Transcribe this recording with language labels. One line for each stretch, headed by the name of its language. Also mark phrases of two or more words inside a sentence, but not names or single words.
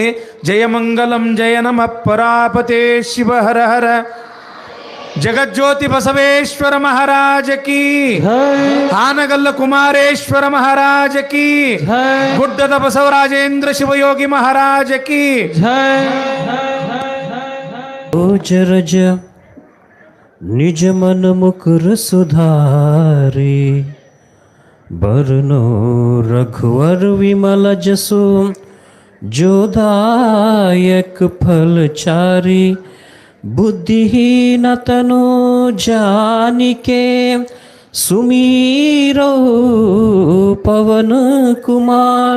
Kannada: ಜಯಮಂಗಲಂ ಜಯ ನಮಃ ಪರಾಪತೆ ಶಿವ ಹರ ಹರ. ಜಗಜ್ಯೋತಿ ಬಸವೇಶ್ವರ ಮಹಾರಾಜ ಕಿ, ಹಾನಗಲ್ಲ ಕುಮಾರೇಶ್ವರ ಮಹಾರಾಜ ಕಿ, ಗುಡ್ಡದ ಬಸವರಾಜೇಂದ್ರ ಶಿವಯೋಗಿ ಮಹಾರಾಜ ಕಿ.
Awadhi: ಜರಜ निज मन मुकुर सुधारे, बरनो रघुवर विमल जसु, जोदायक फल चारी. बुद्धिहीन तनु जानिके, सुमीरो पवन कुमार.